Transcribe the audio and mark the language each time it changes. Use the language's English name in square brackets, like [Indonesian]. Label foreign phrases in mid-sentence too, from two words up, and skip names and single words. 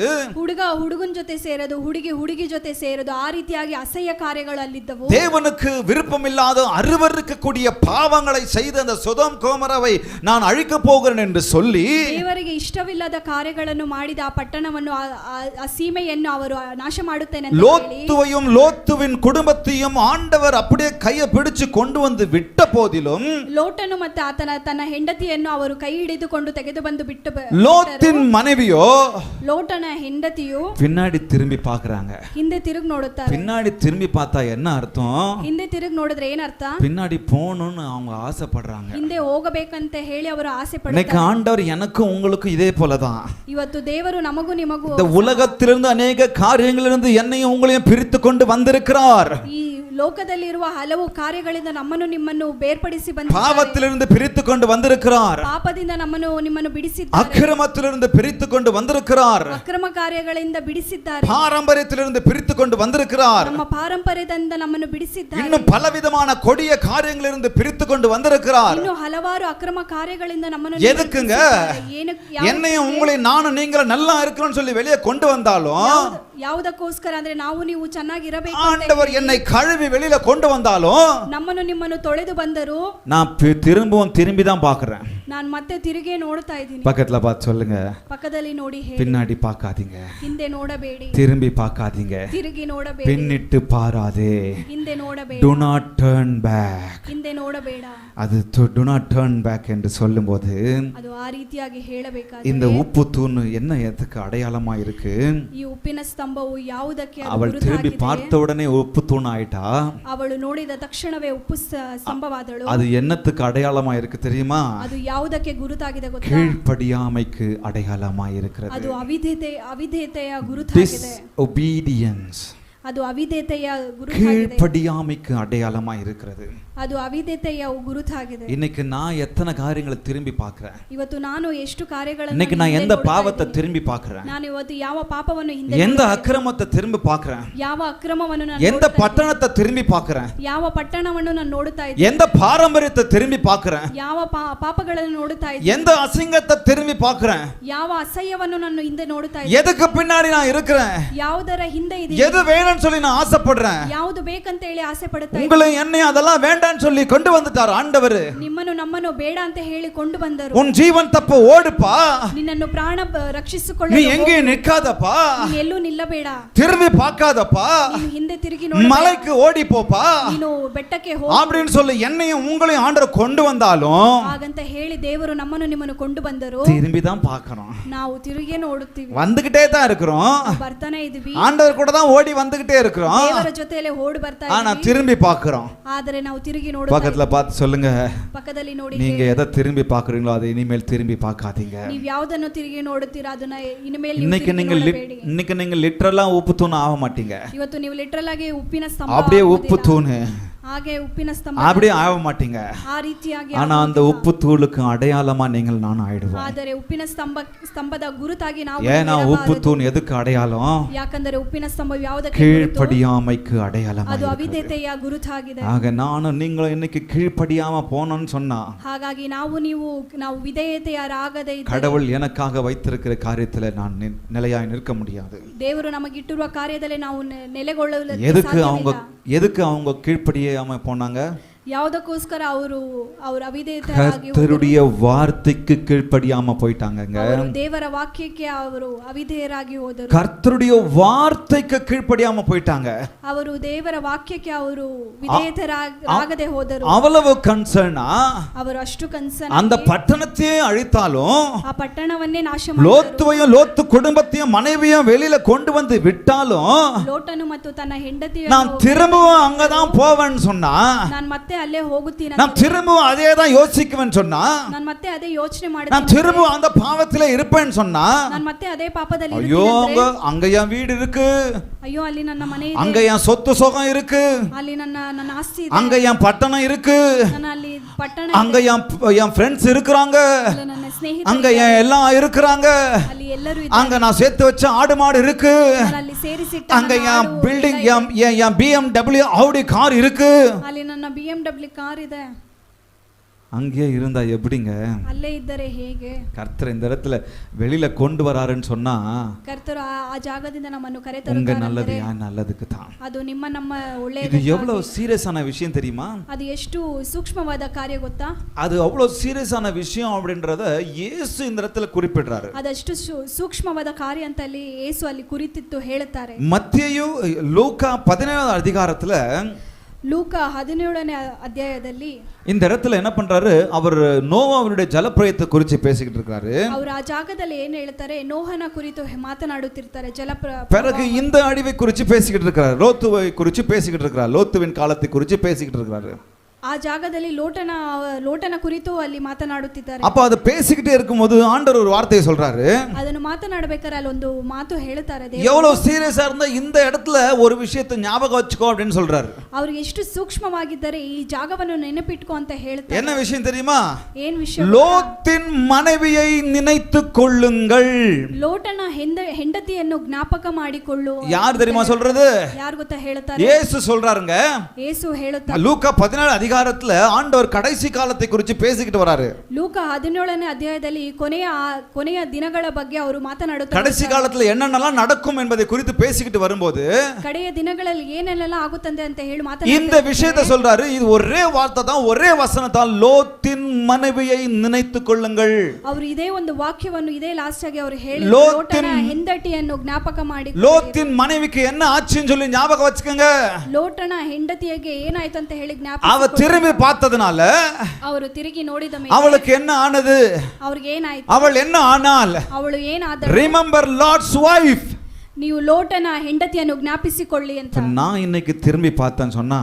[Kannada] ಹುಡುಗ ಹುಡುಗನ ಜೊತೆ ಸೇರೋದು, ಹುಡುಗಿ ಹುಡುಗಿ ಜೊತೆ ಸೇರೋದು, ಆ ರೀತಿಯಾಗಿ ಅಸಹ್ಯ ಕಾರ್ಯಗಳು ಅಲ್ಲಿದ್ದವು. [Tamil] தேவனுக்கு விருப்பமில்லாத அருவருக்கக்கூடிய பாவங்களை செய்த அந்த சோதோம் கோமராவை நான் அழிக்க போகிறேன் என்று சொல்லி, [Kannada] ದೇವರಿಗೆ ಇಷ್ಟವಿಲ್ಲದ ಕಾರ್ಯಗಳನ್ನು ಮಾಡಿದ ಆ ಪಟ್ಟಣವನ್ನು, ಆ ಸೀಮೆಯನ್ನು ಅವರು ನಾಶ ಮಾಡುತ್ತೇನೆ ಅಂತ ಹೇಳಿ, [Tamil] லோத்துவையும் லோத்துவின் குடும்பத்தையும் ஆண்டவர் அப்படியே கையை பிடிச்சு கொண்டு வந்து விட்ட போதிலும், [Kannada] ಲೋಟನು ಮತ್ತೆ ತನ್ನ ಹೆಂಡತಿಯನ್ನು ಅವರು ಕೈ ಹಿಡಿದುಕೊಂಡು ತೆಗೆದು ಬಂದು ಬಿಟ್ಟು, [Tamil] லோத்தின் மனைவியோ [Kannada] ಲೋಟನ ಹೆಂಡತಿಯು [Tamil] பின்னாடி திரும்பಿ பார்க்கறாங்க. [Kannada] ಹಿಂದೆ ತಿರುಗಿ ನೋಡುತ್ತಾರೆ. [Tamil] பின்னாடி திரும்பி பார்த்தா என்ன அர்த்தம்? [Kannada] ಹಿಂದೆ ತಿರುಗಿ ನೋಡಿದ್ರೆ ಏನರ್ಥ? [Tamil] பின்னாடி போகணும்னு அவங்க ஆசைப்படுறாங்க. [Kannada] ಹಿಂದೆ ಹೋಗಬೇಕಂತ ಹೇಳಿ ಅವರು ಆಸೆ [Tamil] இன்னைக்கு [Kannada] ಪಡುತ್ತಾರೆ. [Tamil] ஆண்டவர் எனக்கும் உங்களுக்கும் இதே போலதான். [Kannada] ಇವತ್ತು ದೇವರು ನಮಗೂ ನಿಮಗೂ [Tamil] இந்த உலகத்திலிருந்து அநேக காரியங்களிலிருந்து என்னையும் உங்களையும் பிரித்து கொண்டு வந்திருக்கிறார். [Kannada] ಈ ಲೋಕದಲ್ಲಿರುವ ಹಲವು ಕಾರ್ಯಗಳಿಂದ ನಮ್ಮನ್ನು ನಿಮ್ಮನ್ನು ಬೇರ್ಪಡಿಸಿ ಬಂದಿದ್ದಾರೆ. [Tamil] பாவத்திலிருந்து பிரித்து கொண்டு வந்திருக்கிறார். [Kannada] ಪಾಪದಿಂದ ನಮ್ಮನ್ನು ನಿಮ್ಮನ್ನು ಬಿಡಿಸಿದ್ದಾರೆ. [Tamil] அக்கிரமத்திலிருந்து பிரித்து கொண்டு வந்திருக்கிறார். [Kannada] ಅಕ್ರಮ ಕಾರ್ಯಗಳಿಂದ ಬಿಡಿಸಿದ್ದಾರೆ. [Tamil] பாரம்பரியத்திலிருந்து பிரித்து கொண்டு வந்திருக்கிறார். [Kannada] ನಮ್ಮ ಪಾರಂಪರ್ಯದಿಂದ ನಮ್ಮನ್ನು ಬಿಡಿಸಿದ್ದಾರೆ. [Tamil] இன்னும் பலவிதமான கொடிய காரியங்களிலிருந்து பிரித்து கொண்டு வந்திருக்கிறார். [Kannada] ಇನ್ನು ಹಲವಾರು ಅಕ್ರಮ ಕಾರ್ಯಗಳಿಂದ ನಮ್ಮನ್ನು [Tamil] எதுக்குங்க? [Kannada] ಬಿಡಿಸಿದ್ದಾರೆ. [Tamil] என்னையும் உங்களையும் நானும் நீங்களும் நல்லா இருக்கிறோம்னு சொல்லி வெளியே கொண்டு வந்தாலும், [Kannada] ಯಾವುದಕ್ಕೋಸ್ಕರ ಅಂದ್ರೆ ನಾವು ನೀವು ಚೆನ್ನಾಗಿರಬೇಕು, [Tamil] ஆண்டவர் என்னை கழுவி வெளியில கொண்டு வந்தாலும், [Kannada] ನಮ್ಮನ್ನು ನಿಮ್ಮನ್ನು ತೊಳೆದು ಬಂದರು, [Tamil] நான் திரும்பவும் திரும்பி தான் பார்க்கிறேன். [Kannada] ನಾನು ಮತ್ತೆ ತಿರುಗಿ ನೋಡ್ತಾ ಇದ್ದೀನಿ. [Tamil] பக்கத்துல பார்த்து சொல்லுங்க, [Kannada] ಪಕ್ಕದಲ್ಲಿ ನೋಡಿ ಹೇಳಿ, [Tamil] பின்னாடி பார்க்காதீங்க, [Kannada] ಹಿಂದೆ ನೋಡಬೇಡಿ, [Tamil] திரும்பி பார்க்காதீங்க, [Kannada] ತಿರುಗಿ ನೋಡಬೇಡಿ, [Tamil] பின்னிட்டு பாராதே, [Kannada] ಹಿಂದೆ ನೋಡಬೇಡ, [English] do not turn back. [Kannada] ಹಿಂದೆ ನೋಡಬೇಡ. [Tamil] அது [English] do not turn back [Tamil] என்று சொல்லும்போது, [Kannada] ಅದು ಆ ರೀತಿಯಾಗಿ ಹೇಳಬೇಕಾದ್ರೆ, [Tamil] இந்த உப்பு தூண் என்ன எதுக்கு அடையாளமா இருக்கு? [Kannada] ಈ ಉಪ್ಪಿನ ಸ್ತಂಭವು ಯಾವುದಕ್ಕೆ ಅದು [Tamil] அவள் திரும்பி [Kannada] ಗುರುತಾಗಿದೆ? [Tamil] பார்த்த உடனே உப்பு தூண் ஆயிட்டா, [Kannada] ಅವಳು ನೋಡಿದ ತಕ್ಷಣವೇ ಉಪ್ಪು ಸ್ತಂಭವಾದಳು. [Tamil] அது என்னத்துக்கு அடையாளமா இருக்கு தெரியுமா? [Kannada] ಅದು ಯಾವುದಕ್ಕೆ ಗುರುತಾಗಿದೆ ಗೊತ್ತಾ? [Tamil] கீழ்ப்படியாமைக்கு அடையாளமா இருக்கிறது. [Kannada] ಅದು ಅವಿಧೇಯತೆಯ ಗುರುತಾಗಿದೆ. [English] Disobedience. [Kannada] ಅದು ಅವಿಧೇಯತೆಯ ಗುರುತಾಗಿದೆ. [Tamil] கீழ்ப்படியாமைக்கு அடையாளமா இருக்கிறது. [Kannada] ಅದು ಅವಿಧೇಯತೆಯ ಗುರುತಾಗಿದೆ. [Tamil] இன்னைக்கு நான் எத்தனை காரியங்களை திரும்பி பார்க்கிறேன்? [Kannada] ಇವತ್ತು ನಾನು ಎಷ್ಟು ಕಾರ್ಯಗಳನ್ನು, [Tamil] இன்னைக்கு நான் எந்த பாவத்தை திரும்பி பார்க்கிறேன்? [Kannada] ನಾನು ಇವತ್ತು ಯಾವ ಪಾಪವನ್ನು ಹಿಂದೆ, [Tamil] எந்த அக்கிரமத்தை திரும்பி பார்க்கிறேன்? [Kannada] ಯಾವ ಅಕ್ರಮವನ್ನು ನಾನು [Tamil] எந்த பட்டணத்தை திரும்பி பார்க்கிறேன்? [Kannada] ಯಾವ ಪಟ್ಟಣವನ್ನು ನಾನು ನೋಡುತ್ತಾ ಇದ್ದೀನಿ, [Tamil] எந்த பாரம்பரியத்தை திரும்பி பார்க்கிறேன்? [Kannada] ಯಾವ ಪಾಪಗಳನ್ನು ನೋಡುತ್ತಾ ಇದ್ದೀನಿ, [Tamil] எந்த அசிங்கத்தை திரும்பி பார்க்கிறேன்? [Kannada] ಯಾವ ಅಸಹ್ಯವನ್ನು ನಾನು ಹಿಂದೆ ನೋಡುತ್ತಾ ಇದ್ದೀನಿ, [Tamil] எதுக்கு பின்னாடி நான் இருக்கிறேன்? [Kannada] ಯಾವುದರ ಹಿಂದೆ ಇದೆ, [Tamil] எது வேணும்னு சொல்லி நான் ஆசைப்படுறேன்? [Kannada] ಯಾವುದು ಬೇಕಂತ ಹೇಳಿ ಆಸೆ ಪಡುತ್ತಾ ಇದ್ದೀನಿ. [Tamil] உங்களை என்னை அதெல்லாம் வேண்டாம்னு சொல்லி கொண்டு வந்துட்டார் ஆண்டவர். [Kannada] ನಿಮ್ಮನ್ನು ನಮ್ಮನ್ನು ಬೇಡ ಅಂತ ಹೇಳಿ ಕೊಂಡು ಬಂದರು. [Tamil] உன் ஜீவன் தப்ப ஓடுப்பா, [Kannada] ನಿನ್ನನ್ನು ಪ್ರಾಣ ರಕ್ಷಿಸಿಕೊಳ್ಳಲು [Tamil] நீ எங்கேயும் நிக்காதப்பா, [Kannada] ನೀನು ಎಲ್ಲೂ ನಿಲ್ಲಬೇಡ, [Tamil] திரும்பி பார்க்காதப்பா, [Kannada] ನೀನು ಹಿಂದೆ ತಿರುಗಿ ನೋಡಬೇಡ, [Tamil] மலைக்கு ஓடி போப்பா [Kannada] ನೀನು ಬೆಟ್ಟಕ್ಕೆ ಹೋಗು [Tamil] அப்படின்னு சொல்லி என்னையும் உங்களையும் ஆண்டவர் கொண்டு வந்தாலும், [Kannada] ಹಾಗಂತ ಹೇಳಿ ದೇವರು ನಮ್ಮನ್ನು ನಿಮ್ಮನ್ನು ಕೊಂಡು ಬಂದರು. [Tamil] திரும்பி தான் பார்க்கறோம். [Kannada] ನಾವು ತಿರುಗಿ ನೋಡುತ್ತೀವಿ, [Tamil] வந்துகிட்டே தான் இருக்கிறோம். [Kannada] ಬರ್ತಾನೆ ಇದೀವಿ, [Tamil] ஆண்டவர் கூட தான் ஓடி வந்துகிட்டே இருக்கிறோம். [Kannada] ದೇವರ ಜೊತೆಯಲ್ಲಿ ಓಡಿ ಬರ್ತಾ [Tamil] ஆனா [Kannada] ಇದ್ದೀವಿ, [Tamil] திரும்பಿ பார்க்கறோம். [Kannada] ಆದರೆ ನಾವು ತಿರುಗಿ ನೋಡುತ್ತಾ [Tamil] பக்கத்துல பார்த்து சொல்லுங்க, [Kannada] ಪಕ್ಕದಲ್ಲಿ ನೋಡಿ, [Tamil] நீங்க எதை திரும்பி பார்க்கறீங்களோ அதை இனிமேல் திரும்பி பார்க்காதீங்க. [Kannada] ನೀವು ಯಾವುದನ್ನು ತಿರುಗಿ ನೋಡುತ್ತೀರಾ ಅದನ್ನ ಇನ್ಮೇಲೆ ನೀವು [Tamil] இன்னைக்கு [Kannada] ತಿರುಗಿ [Tamil] நீங்க [Kannada] ನೋಡಬೇಡಿ. [Tamil] இன்னைக்கு நீங்க லிட்டரலா உப்பு தூண் ஆக மாட்டீங்க. [Kannada] ಇವತ್ತು ನೀವು ಲಿಟರಲ್ ಆಗಿ ಉಪ್ಪಿನ ಸ್ತಂಭ [Tamil] அப்படியே [Kannada] ಆಗುವುದಿಲ್ಲ. [Tamil] உப்பு தூண் [Kannada] ಹಾಗೆ ಉಪ್ಪಿನ ಸ್ತಂಭ [Tamil] அப்படியே ஆக மாட்டீங்க. [Kannada] ಆ ರೀತಿಯಾಗಿ [Tamil] ஆனா அந்த உப்பு தூளுக்கு அடையாளமா நீங்கள் நான் ஆயிடுவோம். [Kannada] ಆದರೆ ಉಪ್ಪಿನ ಸ್ತಂಭದ ಗುರುತಾಗಿ ನಾವು [Tamil] ஏன்னா உப்பு தூண் எதுக்கு அடையாளம்? [Kannada] ಯಾಕಂದರೆ ಉಪ್ಪಿನ ಸ್ತಂಭ ಯಾವುದಕ್ಕೆ [Tamil] கீழ்ப்படியாமைக்கு அடையாளமா [Kannada] ಅದು [Tamil] இருக்கிறது. [Kannada] ಅವಿಧೇಯತೆಯ ಗುರುತಾಗಿದೆ. [Tamil] ஆக நானும் நீங்களும் இன்னைக்கு கீழ்ப்படியாம போனோம்னு சொன்னா, [Kannada] ಹಾಗಾಗಿ ನಾವು ವಿಧೇಯತೆಯರಾಗದೆ ಇದ್ದರೆ [Tamil] கடவுள் எனக்காக வைத்திருக்கிற காரியத்துல நான் நிலையாய் நிற்க முடியாது. [Kannada] ದೇವರು ನಮಗಿಟ್ಟಿರುವ ಕಾರ್ಯದಲ್ಲಿ ನಾವು ನೆಲೆಗೊಳ್ಳಲು [Tamil] எதுக்கு அவங்க கீழ்ப்படியாம போனாங்க? [Kannada] ಯಾವುದಕ್ಕೋಸ್ಕರ ಅವರು ಅವಿಧೇಯರಾಗಿ [Tamil] கர்த்தருடைய வார்த்தைக்கு கீழ்ப்படியாம போயிட்டாங்கங்க. [Kannada] ಅವರು ದೇವರ ವಾಕ್ಯಕ್ಕೆ ಅವರು ಅವಿಧೇಯರಾಗಿ ಹೋದರು. [Tamil] கர்த்தருடைய வார்த்தைக்கு கீழ்ப்படியாம போயிட்டாங்க. [Kannada] ಅವರು ದೇವರ ವಾಕ್ಯಕ್ಕೆ ಅವರು ವಿಧೇಯರಾಗದೆ ಹೋದರು. [Tamil] அவ்வளவு கன்சர்னா [Kannada] ಅವರು ಅಷ್ಟು ಕನ್ಸರ್ನ್ [Tamil] அந்த பட்டணத்தையே அழித்தாலும் [Kannada] ಆ ಪಟ್ಟಣವನ್ನೇ ನಾಶ ಮಾಡಿದರು. [Tamil] லோத்துவையும் லோத்து குடும்பத்தையும் மனைவியும் வெளியில கொண்டு வந்து விட்டாலும் [Kannada] ಲೋಟನು ಮತ್ತು ತನ್ನ ಹೆಂಡತಿಯನ್ನು [Tamil] நான் திரும்பவும் அங்கதான் போவேன்னு சொன்னா, [Kannada] ನಾನು ಮತ್ತೆ ಅಲ್ಲೇ ಹೋಗುತ್ತೀನಿ, [Tamil] நான் திரும்பவும் அதே தான் யோசிக்குவேன்னு சொன்னா, [Kannada] ನಾನು ಮತ್ತೆ ಅದೇ ಯೋಚನೆ [Tamil] நான் [Kannada] ಮಾಡ್ತೀನಿ, [Tamil] திரும்பவும் அந்த பாவத்திலே இருப்பேன்னு சொன்னா, [Kannada] ನಾನು ಮತ್ತೆ ಅದೇ ಪಾಪದಲ್ಲಿ [Tamil] ஐயோ [Kannada] ಇರುತ್ತೇನೆ ಅಂದ್ರೆ, [Tamil] அங்க என் வீடு இருக்கு, [Kannada] ಅಯ್ಯೋ ಅಲ್ಲಿ ನನ್ನ ಮನೆ [Tamil] அங்க [Kannada] ಇದೆ, [Tamil] என் சொத்து சுகம் இருக்கு, [Kannada] ಅಲ್ಲಿ ನನ್ನ ಆಸ್ತಿ ಇದೆ, [Tamil] அங்க என் பட்டணம் இருக்கு, [Kannada] ನನ್ನ ಅಲ್ಲಿ ಪಟ್ಟಣ [Tamil] அங்க என் ஃப்ரெண்ட்ஸ் இருக்கிறாங்க, [Kannada] ಅಲ್ಲಿ ನನ್ನ ಸ್ನೇಹಿತರು [Tamil] அங்க என் எல்லாம் இருக்கிறாங்க, [Kannada] ಅಲ್ಲಿ ಎಲ್ಲರೂ [Tamil] அங்க நான் சேர்த்து வச்ச ஆடு மாடு இருக்கு, [Kannada] ನಾನು ಅಲ್ಲಿ ಸೇರಿಸಿಟ್ಟ [Tamil] அங்க [Kannada] ನನ್ನ [Tamil] என் [Kannada] ಆಡು [Tamil] பில்டிங் [Kannada] ಎಲ್ಲ ಇದೆ. [Tamil] என் BMW Audi கார் இருக்கு. [Kannada] ಅಲ್ಲಿ ನನ್ನ BMW ಕಾರ್ ಇದೆ. [Tamil] அங்கே இருந்தா எப்படிங்க? [Kannada] ಅಲ್ಲೇ ಇದ್ದರೆ ಹೇಗೆ? [Tamil] கர்த்தர் இந்த இடத்துல வெளியில கொண்டு வராருன்னு சொன்னா [Kannada] ಕರ್ತರು ಆ ಜಾಗದಿಂದ ನಮ್ಮನ್ನು [Tamil] உங்க [Kannada] ಕರೆತರುತ್ತಾರೆ [Tamil] நல்லது [Kannada] ಅಂದರೆ [Tamil] யார் நல்லதுக்கு தான். [Kannada] ಅದು ನಮ್ಮ [Tamil] இது [Kannada] ಒಳ್ಳೆಯದಕ್ಕಾಗಿ. [Tamil] எவ்வளவு சீரியஸான விஷயம் தெரியுமா? [Kannada] ಅದು ಎಷ್ಟು ಸೂಕ್ಷ್ಮವಾದ ಕಾರ್ಯ ಗೊತ್ತಾ? [Tamil] அது அவ்வளவு சீரியஸான விஷயம் அப்படின்றத இயேசு இந்த இடத்துல குறிப்பிடுறாரு. [Kannada] ಅದಷ್ಟು ಸೂಕ್ಷ್ಮವಾದ ಕಾರ್ಯ ಅಂತ ಅಲ್ಲಿ ಯೇಸು ಅಲ್ಲಿ ಕುರಿತಿತ್ತು ಹೇಳುತ್ತಾರೆ. [Tamil] மத்தேயு லூக்கா 17வது அதிகாரத்துல [Kannada] ಲೂಕ 17ನೇ ಅಧ್ಯಾಯದಲ್ಲಿ [Tamil] இந்த இடத்துல என்ன பண்றாரு, அவர் நோவாவுடைய ஜலப்பிரயத்தை குறித்து பேசிக்கிட்டு இருக்காரு. [Kannada] ಅವರು ಆ ಜಾಗದಲ್ಲಿ ಏನು ಹೇಳ್ತಾರೆ, ನೋಹನ ಕುರಿತು ಮಾತನಾಡುತ್ತಿರ್ತಾರೆ. [Tamil] பிறகு இந்த அழிவை குறித்து பேசிக்கிட்டு இருக்காரு, லோத்துவை குறித்து பேசிக்கிட்டு இருக்காரு, லோத்துவின் காலத்தை குறித்து பேசிக்கிட்டு இருக்காரு. [Kannada] ಆ ಜಾಗದಲ್ಲಿ ಲೋಟನ ಕುರಿತು ಅಲ್ಲಿ ಮಾತನಾಡುತ್ತಿದ್ದಾರೆ. [Tamil] அப்ப அதை பேசிக்கிட்டே இருக்கும்போது ஆண்டவர் ஒரு வார்த்தையை சொல்றாரு. [Kannada] ಅದನ್ನು ಮಾತನಾಡಬೇಕಾದ್ರೆ ಅಲ್ಲಿ ಒಂದು ಮಾತು ಹೇಳುತ್ತಾರೆ. [Tamil] எவ்வளவு சீரியஸா இருந்தா இந்த இடத்துல ஒரு விஷயத்தை ஞாபகம் வச்சுக்கோ அப்படின்னு சொல்றாரு. [Kannada] ಅವ್ರಿಗೆ ಎಷ್ಟು ಸೂಕ್ಷ್ಮವಾಗಿದ್ದರೆ ಈ ಜಾಗವನ್ನು ನೆನಪಿಟ್ಕೋ ಅಂತ ಹೇಳ್ತಾರೆ. [Tamil] என்ன விஷயம் தெரியுமா? [Kannada] ಏನ್ ವಿಷಯ? [Tamil] லோத்தின் மனைவியை நினைத்துக் கொள்ளுங்கள். [Kannada] ಲೋಟನ ಹೆಂಡತಿಯನ್ನು ಜ್ಞಾಪಕ ಮಾಡಿಕೊಳ್ಳು. [Tamil] யார் தெரியுமா சொல்றது? [Kannada] ಯಾರು ಗೊತ್ತಾ ಹೇಳ್ತಾರೆ? [Tamil] இயேசு சொல்றாருங்க. [Kannada] ಯೇಸು ಹೇಳುತ್ತಾರೆ. [Tamil] லூக்கா 17 அதிகாரத்துல ஆண்டவர் கடைசி காலத்தை குறித்து பேசிக்கிட்டு வராரு. [Kannada] ಲೂಕ 17ನೇ ಅಧ್ಯಾಯದಲ್ಲಿ ಕೊನೆಯ ದಿನಗಳ ಬಗ್ಗೆ ಅವರು ಮಾತನಾಡುತ್ತಾರೆ. [Tamil] கடைசி காலத்துல என்னென்னலாம் நடக்கும் என்பதை குறித்து பேசிக்கிட்டு வரும்போது [Kannada] ಕಡೆಯ ದಿನಗಳಲ್ಲಿ ಏನೆಲ್ಲ ಆಗುತ್ತದೆ ಅಂತ ಹೇಳಿ ಮಾತನಾಡುತ್ತಾರೆ. [Tamil] இந்த விஷயத்தை சொல்றாரு. இது ஒரே வார்த்தை தான், ஒரே வசனத்தால் லோத்தின் மனைவியை நினைத்துக் கொள்ளுங்கள். [Kannada] ಅವರು ಇದೇ ಒಂದು ವಾಕ್ಯವನ್ನು ಇದೇ ಲಾಸ್ಟ್ ಆಗಿ ಅವರು ಹೇಳಿ ಲೋಟನ ಹೆಂಡತಿಯನ್ನು ಜ್ಞಾಪಕ ಮಾಡಿ. [Tamil] லோத்தின் மனைவிக்கு என்ன ஆச்சுன்னு சொல்லி ஞாபகம் வச்சுக்கோங்க. [Kannada] ಲೋಟನ ಹೆಂಡತಿಗೆ ಏನಾಯ್ತು ಅಂತ ಹೇಳಿ ಜ್ಞಾಪಕ. [Tamil] அவ திரும்பி பார்த்ததனால [Kannada] ಅವರು ತಿರುಗಿ ನೋಡಿದ ಮೇಲೆ [Tamil] அவளுக்கு என்ன ஆனது? [Kannada] ಅವರಿಗೆ ಏನಾಯ್ತು? [Tamil] அவள் என்ன ஆனாள்? [Kannada] ಅವಳು ಏನಾದಳು? [English] Remember Lord's wife. [Kannada] ನೀವು ಲೋಟನ ಹೆಂಡತಿಯನ್ನು ಜ್ಞಾಪಿಸಿಕೊಳ್ಳಿ ಅಂತ. [Tamil] நான் இன்னைக்கு திரும்பி பார்த்தேன்னு சொன்னா,